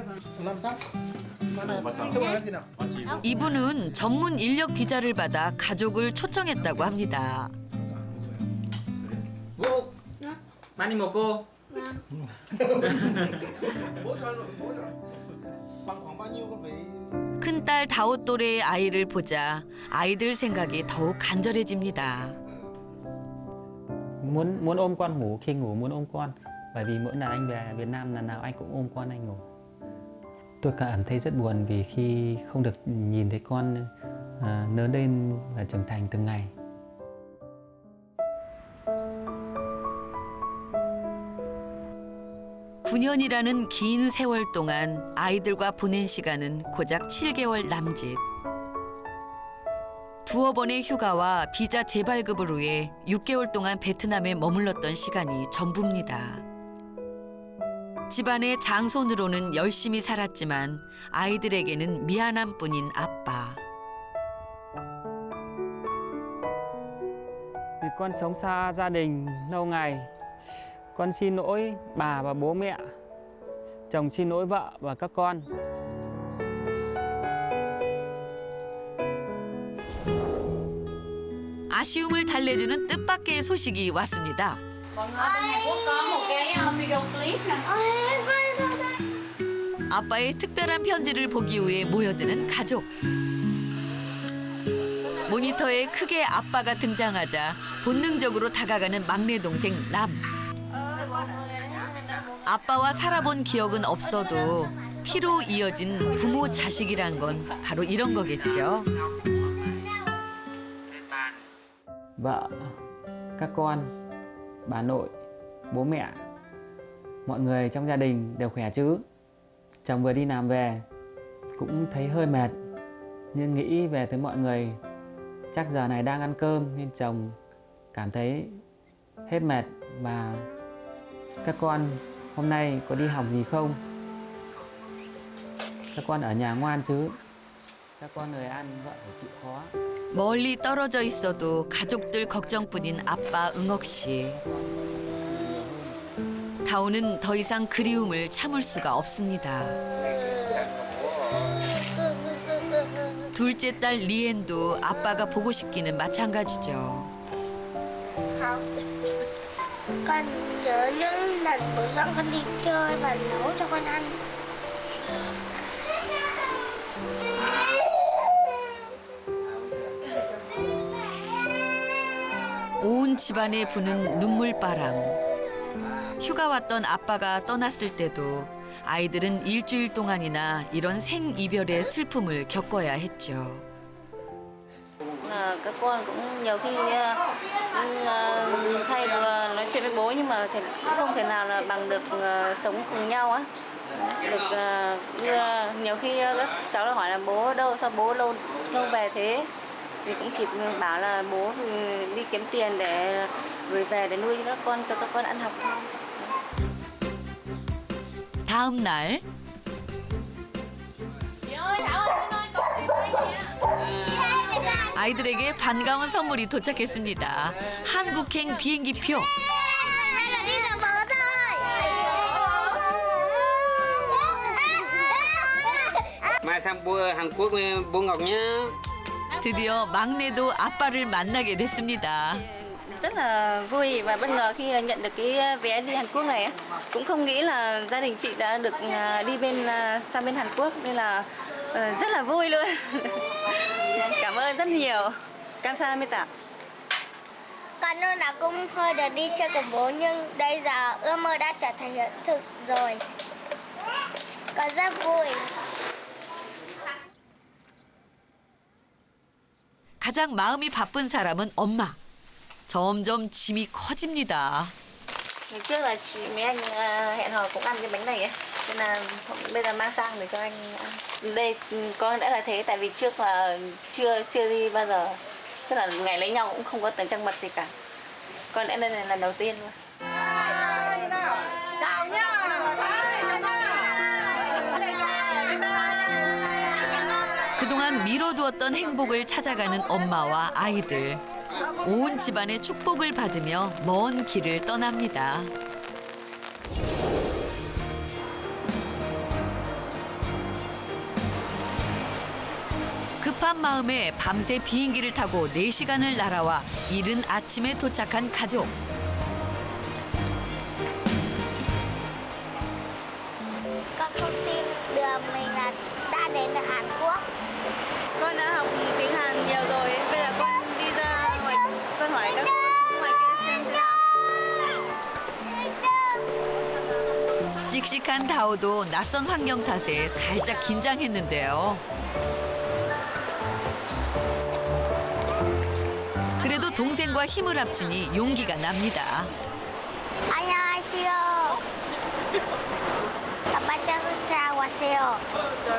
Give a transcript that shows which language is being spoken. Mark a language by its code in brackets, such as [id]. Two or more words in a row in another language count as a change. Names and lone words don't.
[ko] 이분은 전문 인력 비자를 받아 가족을 초청했다고 합니다. Cô, 많이 먹고. 큰딸 다옷 또래의 아이를 보자 아이들 생각이 더욱 간절해집니다. [vi] Muốn ôm con ngủ, khi ngủ muốn ôm con. Bởi vì mỗi lần anh về Việt Nam lần nào anh cũng ôm con anh ngủ. Tôi cảm thấy rất buồn vì khi không được nhìn thấy con lớn lên và trưởng thành từng ngày. [ko] (9년이라는) 긴 세월 동안 아이들과 보낸 시간은 고작 7개월 남짓. 두어 번의 휴가와 비자 재발급을 위해 6개월 동안 베트남에 머물렀던 시간이 전부입니다. 집안의 장손으로는 열심히 살았지만 아이들에게는 미안함 뿐인 아빠. [vi] Vì con sống xa gia đình lâu ngày, con xin lỗi bà và bố mẹ, chồng xin lỗi vợ và các con. [ko] 아쉬움을 달래주는 뜻밖의 소식이 왔습니다. [vi] Mọi người bên Hàn Quốc có một cái video clip nè. [ko] 아빠의 특별한 편지를 보기 위해 모여드는 가족. 모니터에 크게 아빠가 등장하자 본능적으로 다가가는 막내 동생 남. 아빠와 살아본 기억은 없어도 피로 이어진 부모 자식이란 건 바로 이런 거겠죠. [vi] Vợ, các con, bà nội, bố mẹ, mọi người trong gia đình đều khỏe chứ? Chồng vừa đi làm về cũng thấy hơi mệt, nhưng nghĩ về tới mọi người chắc giờ này đang ăn cơm nên chồng cảm thấy hết mệt. Và các con hôm nay có đi học gì không? Các con ở nhà ngoan chứ? Các con lười ăn, vợ phải chịu khó. [ko] 멀리 떨어져 있어도 가족들 걱정뿐인 아빠 응옥 씨. 다오는 더 이상 그리움을 참을 수가 없습니다. 둘째 딸 리엔도 아빠가 보고 싶기는 마찬가지죠. [vi] Con nhớ những lần bố dẫn con đi chơi và nấu cho con ăn. [ko] 온 집안에 부는 눈물바람. 휴가 왔던 아빠가 떠났을 때도 아이들은 일주일 동안이나 이런 생이별의 슬픔을 겪어야 했죠. [vi] Các con cũng nhiều khi thay nói chuyện với bố nhưng mà cũng không thể nào là bằng được sống cùng nhau á. Được nhiều khi các cháu là hỏi là bố ở đâu, sao bố lâu về thế? Thì cũng chỉ bảo là bố đi kiếm tiền để gửi về để nuôi các con, cho các con ăn học thôi. [ko] 다음 날 아이들에게 반가운 선물이 도착했습니다. 한국행 비행기표. [vi] Mai sang Hàn Quốc bố Ngọc nhé. [ko] 드디어 막내도 아빠를 만나게 됐습니다. [vi] rất là vui và bất ngờ khi nhận được cái vé đi Hàn Quốc này. Cũng không nghĩ là gia đình chị đã được đi sang bên Hàn Quốc nên là rất là vui luôn. Cảm ơn rất nhiều. Kamsahamnida. Con lúc nào cũng hơi được đi chơi cùng bố nhưng bây giờ ước mơ đã trở thành hiện thực rồi. Con rất vui. [ko] 가장 마음이 바쁜 사람은 엄마. 점점 짐이 커집니다. [vi] Ngày trước là mấy anh hẹn hò cũng ăn cái bánh này ấy. Nên là bây giờ mang sang để cho anh ăn. Đây con đã là thế tại vì trước là chưa đi bao giờ. Tức là ngày lấy nhau cũng không có tầng trăng mật gì cả. Con đã lên này lần đầu tiên luôn. [ko] 그동안 미뤄두었던 행복을 찾아가는 엄마와 아이들. 온 집안의 축복을 받으며 먼 길을 떠납니다. 급한 마음에 밤새 비행기를 타고 4시간을 날아와 이른 아침에 도착한 가족. [vi] Con không tin được mình là đã đến được Hàn Quốc. Con đã học tiếng Hàn nhiều rồi. Bây giờ con đi ra ngoài, con hỏi các cô ngoài kia xem thế nào. [ko] 씩씩한 다오도 낯선 환경 탓에 살짝 긴장했는데요. 그래도 동생과 힘을 합치니 용기가 납니다. 안녕하세요. 아빠 찾아왔어요. 진짜요?